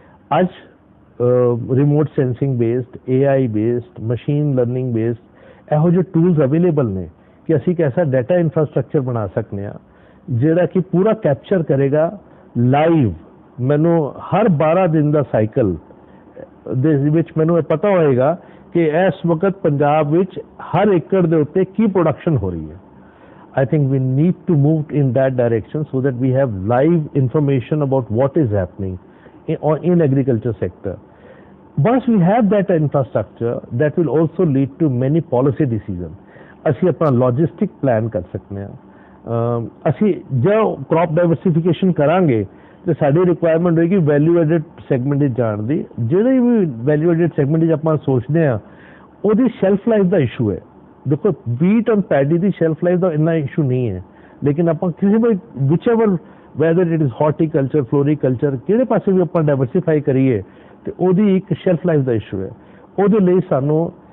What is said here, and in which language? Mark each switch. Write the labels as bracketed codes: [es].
[pa] ਅੱਜ remote sensing based, AI based, machine learning based ਇਹੋ ਜਿਹੇ ਟੂਲਸ ਅਵੇਲੇਬਲ ਨੇ ਕਿ ਅਸੀਂ ਇੱਕ ਐਸਾ ਡਾਟਾ ਇਨਫਰਾਸਟ੍ਰਕਚਰ ਬਣਾ ਸਕਦੇ ਹਾਂ ਜਿਹੜਾ ਕਿ ਪੂਰਾ ਕੈਪਚਰ ਕਰੇਗਾ ਲਾਈਵ। ਮੈਨੂੰ ਹਰ 12 ਦਿਨ ਦਾ ਸਾਈਕਲ ਦੇ ਵਿੱਚ ਮੈਨੂੰ ਇਹ ਪਤਾ ਹੋਏਗਾ ਕਿ ਇਸ ਵਕਤ ਪੰਜਾਬ ਵਿੱਚ ਹਰ ਏਕੜ ਦੇ ਉੱਤੇ ਕੀ ਪ੍ਰੋਡਕਸ਼ਨ ਹੋ ਰਹੀ ਹੈ। [en] I think we need to move in that direction so that we have live information about what is happening in agriculture sector. Once we have that infrastructure, that will also lead to many policy decisions. [pa] ਅਸੀਂ ਆਪਣਾ logistic plan ਕਰ ਸਕਦੇ ਹਾਂ। ਅਸੀਂ ਜੋ crop diversification ਕਰਾਂਗੇ ਤੇ ਸਾਡੀ ਰਿਕੁਆਇਰਮੈਂਟ ਹੋਏਗੀ ਵੈਲਿਊ ਐਡਿਡ ਸੈਗਮੈਂਟ ਵਿੱਚ ਜਾਣ ਦੀ। ਜਿਹੜੇ ਵੀ ਵੈਲਿਊ ਐਡਿਡ ਸੈਗਮੈਂਟ ਵਿੱਚ ਆਪਾਂ ਸੋਚਦੇ ਹਾਂ ਉਹਦੀ ਸ਼ੈਲਫ ਲਾਈਫ ਦਾ ਇਸ਼ੂ ਹੈ। ਦੇਖੋ ਵੀਟ ਔਰ ਪੈਡੀ ਦੀ ਸ਼ੈਲਫ ਲਾਈਫ ਦਾ ਇੰਨਾ ਇਸ਼ੂ ਨਹੀਂ ਹੈ, ਲੇਕਿਨ ਆਪਾਂ ਕਿਸੇ ਵੀ [en] whichever whether it is [pa] horticulture, floriculture, ਕਿਹੜੇ ਪਾਸੇ ਵੀ ਆਪਾਂ ਡਾਇਵਰਸੀਫਾਈ ਕਰੀਏ ਤੇ ਉਹਦੀ ਇੱਕ ਸ਼ੈਲਫ ਲਾਈਫ ਦਾ ਇਸ਼ੂ ਹੈ। ਉਹਦੇ ਲਈ ਸਾਨੂੰ